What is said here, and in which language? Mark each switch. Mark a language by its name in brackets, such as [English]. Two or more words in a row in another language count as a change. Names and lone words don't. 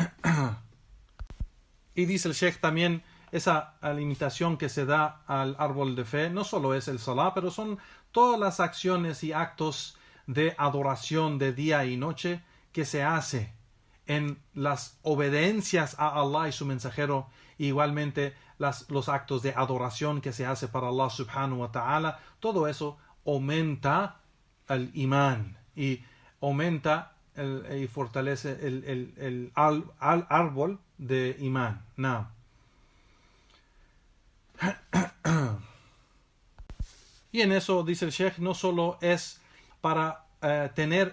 [Spanish] Y dice el Sheikh también, esa alimentación que se da al árbol de fe no solo es el salah, pero son todas las acciones y actos de adoración de día y noche que se hace en las obediencias a Allah y su mensajero, e igualmente los actos de adoración que se hace para Allah [Arabic] سبحانه وتعالى. [Spanish] Todo eso aumenta el imán y aumenta y fortalece el árbol de imán. Now, y en eso dice el Sheikh, no solo es para tener